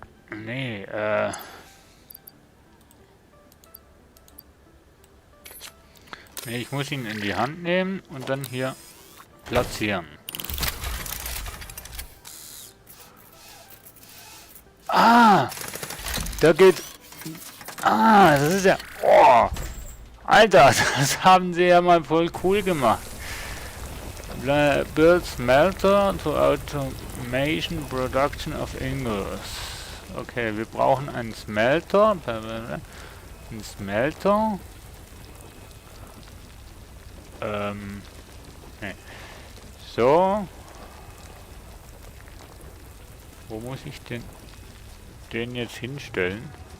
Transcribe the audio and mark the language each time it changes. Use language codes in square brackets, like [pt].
[de] Nee, nee, ich muss ihn in die Hand nehmen und dann hier platzieren. Ah! Da geht... Ah, das ist ja... Oh! Alter, das haben sie ja mal voll cool gemacht. [en] Build smelter to automation production of ingots. [de] Okay, wir brauchen einen Smelter. Ein Smelter. Nee. So. Wo muss ich denn den jetzt hinstellen?